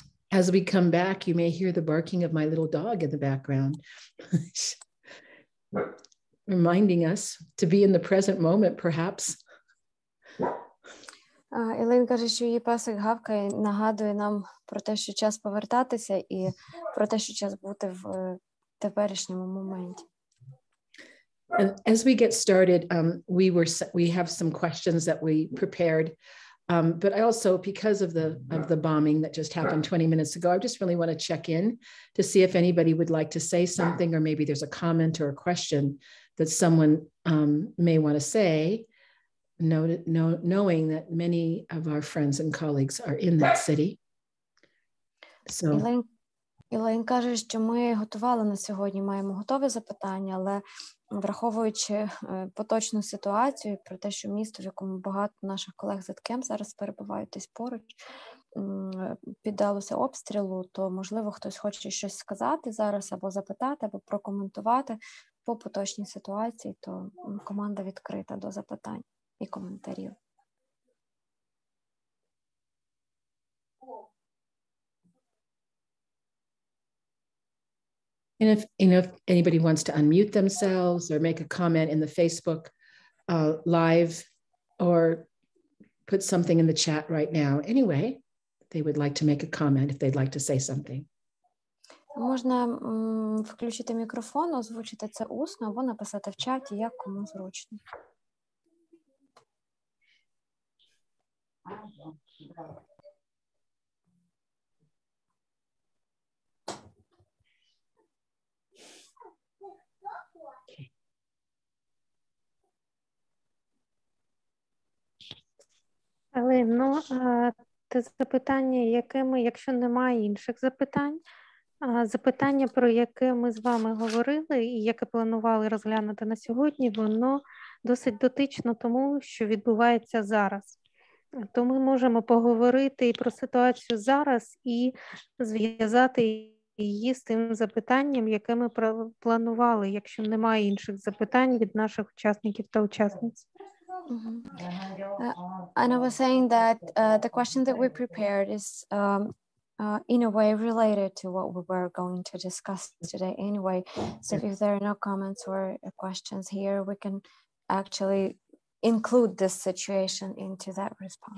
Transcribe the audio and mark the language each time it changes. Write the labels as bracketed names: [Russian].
[English] As we come back, you may hear the barking of my little dog in the background, reminding us to be in the present moment, perhaps. Елейн каже, що її песик гавкає, нагадує нам про те, що час повертатися, і про те, що час бути в теперішньому моменті. And as we get started, we have some questions that we prepared, but I also, because of the bombing that just happened 20 minutes ago, I just really want to check in to see if anybody would like to say something, or maybe there's a comment or a question that someone may want to say, knowing that many of our friends and colleagues are in that city. So. [Ukrainian] Ілейн каже, що ми готували на сьогодні, маємо готове запитання, але враховуючи поточну ситуацію, про те, що місто, в якому багато наших колег з ЕТКЕМ зараз перебувають десь поруч, піддалося обстрілу, то, можливо, хтось хоче щось сказати зараз, або запитати, або прокоментувати по поточній ситуації, то команда відкрита до запитань і коментарів. [English] And if anybody wants to unmute themselves or make a comment in the Facebook live or put something in the chat right now, anyway, they would like to make a comment if they'd like to say something. [Ukrainian] Можна включити мікрофон, озвучити це усно або написати в чаті, як кому зручно. Але, те запитання, якими, якщо немає інших запитань, запитання, про яке ми з вами говорили і яке планували розглянути на сьогодні, воно досить дотично тому, що відбувається зараз. То ми можемо поговорити і про ситуацію зараз, і зв'язати її з тим запитанням, яке ми планували, якщо немає інших запитань від наших учасників та учасниць. [English] And I was saying that the question that we prepared is in a way related to what we were going to discuss today anyway. So if there are no comments or questions here, we can actually include this situation into that response.